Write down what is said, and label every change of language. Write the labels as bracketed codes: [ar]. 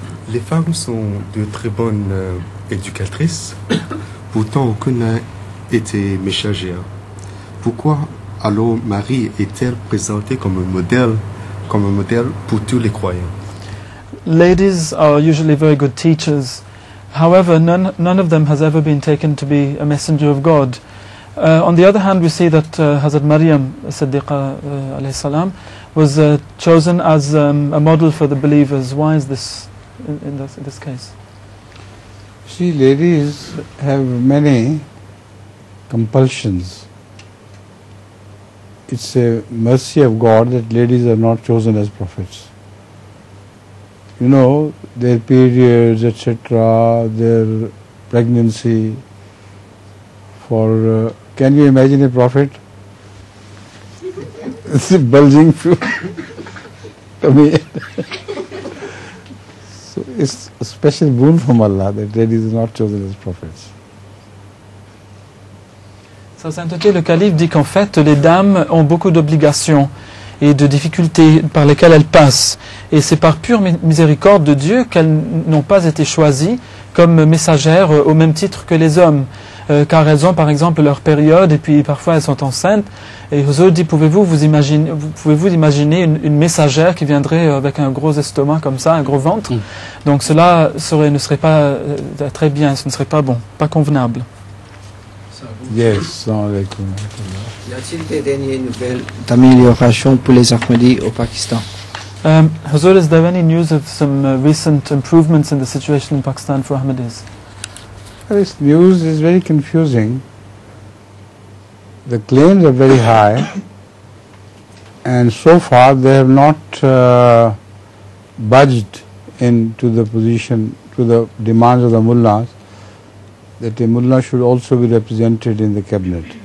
[fr] Les femmes sont de très bonnes éducatrices, pourtant aucune n'a été messagère. Pourquoi alors Marie est-elle présentée comme un modèle pour tous les croyants? [en] Ladies are usually very good teachers. However, none of them has ever been taken to be a messenger of God. On the other hand, we see that Hazrat Maryam Siddiqa alayhi salam was chosen as a model for the believers. Why is this in this case? See, ladies have many compulsions. It's a mercy of God that ladies are not chosen as prophets. You know, their periods, etc., their pregnancy. For can you imagine a prophet? It's a bulging fruit. I mean, so it's a special boon from Allah that ladies are not chosen as prophets. [fr] Sa Sainteté le Calife dit qu'en fait les dames ont beaucoup d'obligations et de difficultés par lesquelles elles passent. Et c'est par pure miséricorde de Dieu qu'elles n'ont pas été choisies comme messagères au même titre que les hommes. Car elles ont par exemple leur période et puis parfois elles sont enceintes. Et Huzour dit, pouvez-vous imaginer une messagère qui viendrait avec un gros estomac comme ça, un gros ventre? Donc cela ne serait pas très bien, ce ne serait pas bon, pas convenable. [en] Yes, alaikum. [fr] Y a-t-il des dernières nouvelles d'amélioration pour les Ahmadis au Pakistan? [en] Huzour, is there any news of some recent improvements in the situation in Pakistan for Ahmadis? This news is very confusing. The claims are very high, and so far they have not budged into the position, to the demands of the mullahs, that a mullah should also be represented in the cabinet.